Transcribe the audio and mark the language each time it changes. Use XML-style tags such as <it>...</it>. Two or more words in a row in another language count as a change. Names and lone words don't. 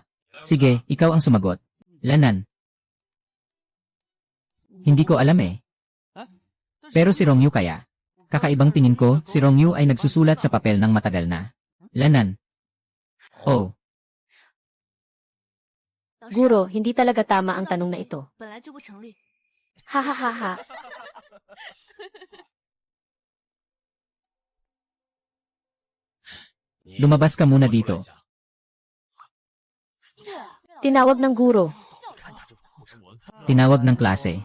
<tl>Sige, ikaw ang sumagot. Lanan. Hindi ko alam eh. Pero si Rongyu kaya. Kakaibang tingin ko, si Rongyu ay nagsusulat sa papel ng matagal na. Lanan. Oh. Guro, hindi talaga tama ang tanong na ito.</tl> <zh>本来就不成立。 Hahaha.</zh> <tl>Lumabas ka muna dito. Tinawag ng guro. Tinawag ng klase.</tl>